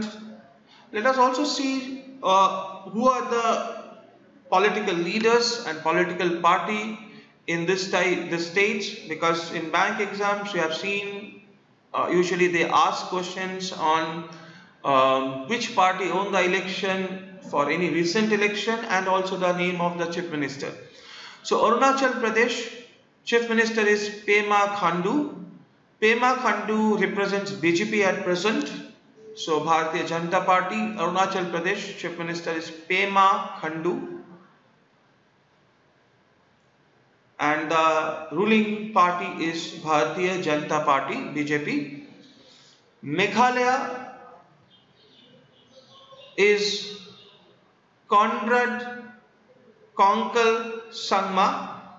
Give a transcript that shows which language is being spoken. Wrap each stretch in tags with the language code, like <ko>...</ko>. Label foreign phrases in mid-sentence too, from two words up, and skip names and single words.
<en>Let us also see who are the political leaders and political party in this state, because in bank exams you have seen usually they ask questions on which party won the election for any recent election and also the name of the chief minister. So Arunachal Pradesh chief minister is Pema Khandu. Pema Khandu represents BJP at present. So Bharatiya Janata Party, Arunachal Pradesh chief minister is Pema Khandu. And the ruling party is Bharatiya Janata Party, BJP. Meghalaya is Conrad Konkal Sangma.</en>